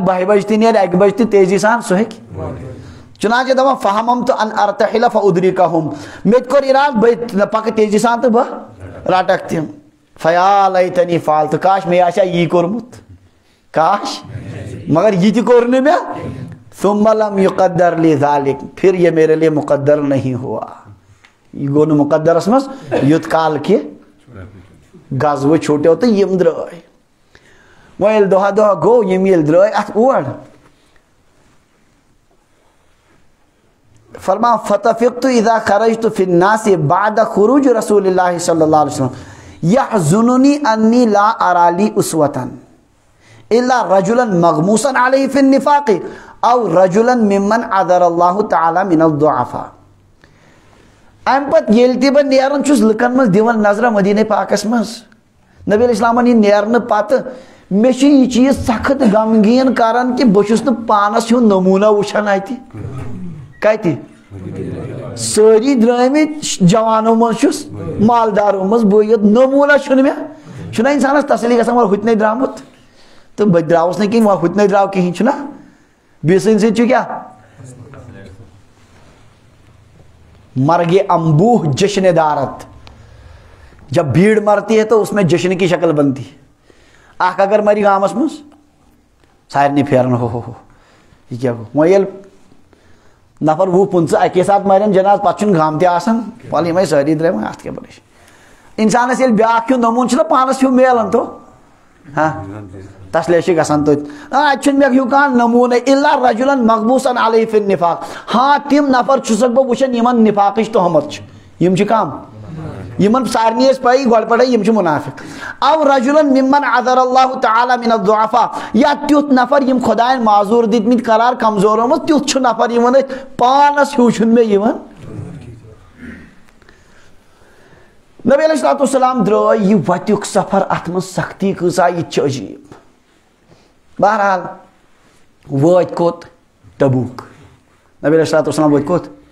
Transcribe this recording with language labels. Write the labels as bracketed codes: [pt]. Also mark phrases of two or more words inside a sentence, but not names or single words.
[ks] 12 بجہِ تہِ نیرِ 1 بجہِ تہِ تیزی سان سُہ ہیٚکہِ چُنانچہ دپان [ar] فہممت ان ارتحل فادرکہم [ks] مےٚ تہِ کوٚر اِرادٕ بہٕ پکہٕ تیزی سان تہٕ بہٕ رٹکھ تِم [ar] فیا لیتنی فالتہٕ [ks] کاش مےٚ آسہِ ہا یی کوٚرمُت کاش مگر یہِ تہِ کوٚر نہٕ مےٚ [ar] ثم لم یقدر لی ذالک [ur] پھر یہ میرے لیے مقدر نہیں ہوا [ks] یہ گوٚو نہٕ مقدرس منٛز یوٗت کال کہِ غزوٕ چھُٹیو تہٕ یِم درٛاے وۄنۍ ییٚلہِ دۄہا دۄہا گوٚو یِم ییٚلہِ درٛاے اتھ اور [ar] فرمان فتفقت اذا خرجت في الناس بعد خروج رسول الله صلی اللہ علیہ وسلم يحزنني انی لا ارى لي اسوة الا رجلا مغموسا عليه في النفاق او رجلا ممن عذر الله تعالی من الضعفاء [ks] امہِ پتہٕ ییٚلہِ تہِ بہٕ نیران چھُس لُکن منٛز دِوان نظرا مدیٖنہ پاکس منٛز نبی علیہ السلامن یہِ نیرنہٕ پتہٕ مےٚ چھُ یہِ چیٖز سخت غمگیٖن کران کہِ بہٕ چھُس نہٕ پانس ہُنٛد نموٗنہ وٕچھان اتہِ کتہِ سٲری درٛٲمٕتۍ جوانو منٛز چھُس مالدارو منٛز بہٕ یوت نموٗنہ چھُنہٕ مےٚ چھُنہ انسانس تسلی گژھان وۄنۍ ہُتنٕے درٛامُت تہٕ بہٕ درٛاوُس نہٕ کِہینۍ وۄنۍ ہُتنٕے درٛاو کِہینۍ چھُنہ بیٚیہِ سٕنٛدۍ سۭتۍ چھُ کیٛاہ [fa] مرگے امبوہ جشن دارت [ur] جب بھیڑ مرتی ہے تو اس میں جشن کی شکل بنتی ہے [ks] اکھ اگر مری گامس منٛز سارنٕے پھیران ہو یہِ کیٛاہ گوٚو وۄنۍ ییٚلہِ نفر 20-25 اکی ساتہٕ مرن جناز پتہٕ چھُنہٕ گام تہِ آسان وَلہٕ یِمے سٲری درٛاے وۄنۍ اتھ کیٛاہ پریشٲنی انسانس ییٚلہِ بیٛاکھ ہیوٗ نموٗنہٕ چھُنہ پانس ہیوٗ میلان تو ہاں تسلی چھِ گژھان توتہِ اتہِ چھُنہٕ مےٚ ہیوٗ کانٛہہ نموٗنے [ar] الا رجلن مغموسن علیہ فی النفاق [ks] ہاں تِم نفر چھُسکھ بہٕ وٕچھان یِمن نفاقٕچ تہمت چھِ یِم چھِ کم یِمن سارنٕے ٲسۍ پَیی گۄڈٕ پٮ۪ٹھے یِم چھِ مُنافِق [ar] او رجلن ممن عذر اللہ تعالی من الضعفاء [ks] یا تیُتھ نفر یِم خۄداین معذوٗر دِتمٕتۍ قرار کمزورو منٛز تیُتھ چھُ نفر یِوان أتھۍ پانس ہیوٗ چھُنہٕ مےٚ یِوان نبی [ar] علیہ الصلوۃ والسلام [ks] درٛاے یہِ وتیُک سفر اتھ منٛز سختی کۭژاہ یہِ تہِ چھِ عجیٖب بہرحال وٲتۍ کوٚت تبوک نبی [ar] علیہ الصلوۃ والسلام [ks] وٲتۍ کوٚت